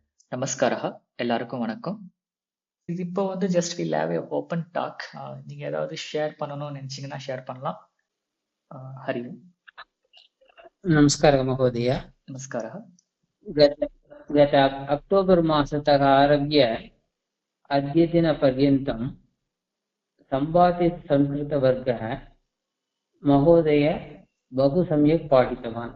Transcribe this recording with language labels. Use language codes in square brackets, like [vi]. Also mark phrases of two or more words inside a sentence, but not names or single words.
[ta] நமஸ்காரா. எல்லாருக்கும் வணக்கம். இது இப்போ வந்து [en] just will have a open talk. [ta] நீங்க ஏதாவது ஷேர் பண்ணணும்னு நினைச்சீங்கன்னா ஷேர் பண்ணலாம். [sa] हरि ॐ. नमस्कारः महोदय। நமஸ்காரா. गत अक्टोबर् मासतः आरभ्य अद्यदिनपर्यन्तं संवादित संस्कृतवर्गः महोदय बहु सम्यक् पाठितवान्।